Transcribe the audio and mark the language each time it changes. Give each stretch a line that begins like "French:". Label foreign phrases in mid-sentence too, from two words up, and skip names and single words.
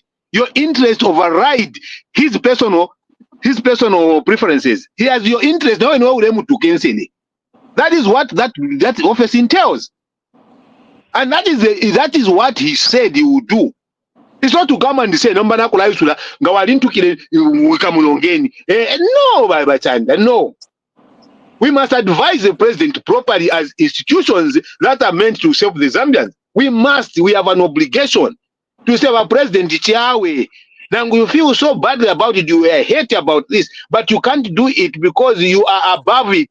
English: Your interest override his personal preferences. He has your interest. That is what that office entails. And that is what he said he would do. It's not to come and say
Bemba: nomba nakulaisula ngawalintukile wikamulongeni.
English: No, Bachanda, no. We must advise the president properly as institutions that are meant to serve the Zambians. We have an obligation to serve our president Chiawe. Now you feel so badly about it, you hate about this, but you can't do it because you are above it.